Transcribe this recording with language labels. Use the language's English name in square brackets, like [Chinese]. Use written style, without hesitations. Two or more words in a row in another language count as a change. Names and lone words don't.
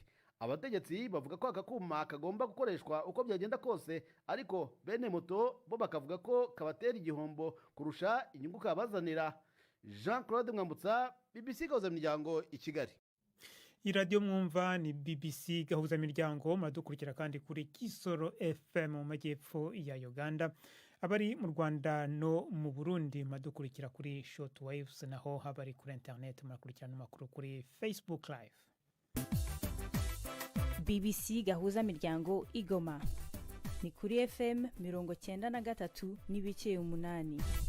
[Kinyarwanda] Abategetsi bavuga ko aka kuma kagomba gukoreshwa uko byagenda kose, ariko bene moto bo bakavuga ko kabatera igihombo kurusha inyungu kabazanira. Jean Claude Mwambutsa, BBC Gahuzamiryango i Kigali. iradiyo mwumva ni BBC Gahuzamiryango, muradukurikira kandi kuri Kisoro FM mu majyepfo ya Uganda. Abari mu Rwanda no mu Burundi muradukurikira kuri Shortwaves, naho abari kuri internet murakurikirana amakuru kuri Facebook Live. BBC Gahuzamiryango Igoma ni kuri FM 93.8.